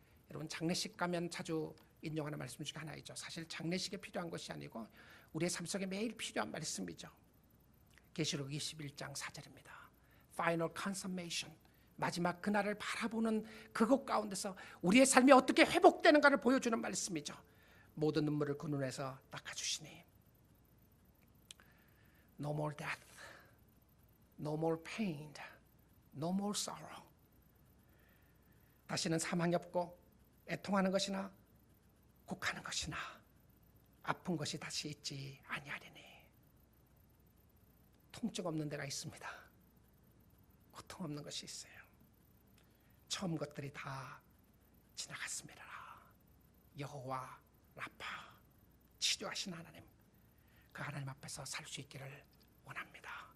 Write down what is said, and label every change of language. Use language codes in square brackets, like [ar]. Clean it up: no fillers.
[ko] 여러분, 장례식 가면 자주 인용하는 말씀 중에 하나이죠. 사실 장례식에 필요한 것이 아니고 우리의 삶 속에 매일 필요한 말씀이죠. 계시록 21장 4절입니다. [en] Final consummation, [ko] 마지막 그날을 바라보는 그것 가운데서 우리의 삶이 어떻게 회복되는가를 보여주는 말씀이죠. 모든 눈물을 그 눈에서 닦아주시니 [en] No more death, no more pain, no more sorrow. [ko] 다시는 사망이 없고 애통하는 것이나 곡하는 것이나 아픈 것이 다시 있지 아니하리니. 통증 없는 데가 있습니다. 고통 없는 것이 있어요. 처음 것들이 다 지나갔습니다. 여호와 라파, 치료하신 하나님, 그 하나님 앞에서 살 수 있기를 원합니다.